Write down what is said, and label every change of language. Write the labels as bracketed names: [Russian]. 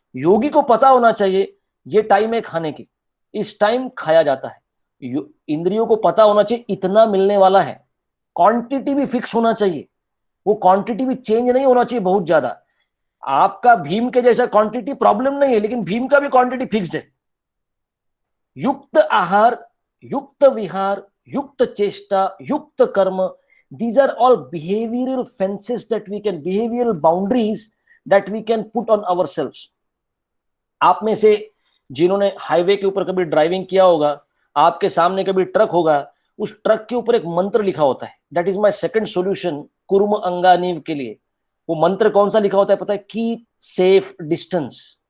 [Hindi] योगी को पता होना चाहिए ये टाइम है खाने की, इस टाइम खाया जाता है. इंद्रियों को पता होना चाहिए इतना मिलने वाला है. क्वांटिटी भी फिक्स होना चाहिए, वो क्वांटिटी भी चेंज नहीं होना चाहिए बहुत ज्यादा. आपका भीम के जैसा क्वांटिटी प्रॉब्लम नहीं है, लेकिन भीम का भी क्वांटिटी फिक्स्ड है. [Sanskrit] युक्त आहार, युक्त विहार, युक्त चेष्टा, युक्त कर्म, [English] these are all behavioral fences that we can, behavioral boundaries that we can put on ourselves. [Hindi] आप में से जिन्होंने हाईवे के ऊपर कभी ड्राइविंग किया होगा, आपके सामने कभी ट्रक होगा, उस ट्रक के ऊपर एक मंत्र लिखा होता है. [English] that is my second solution [Hindi] कुर्म अंगानीव के लिए. वो मंत्र कौन सा लिखा होता है पता है, [English] Keep safe distance.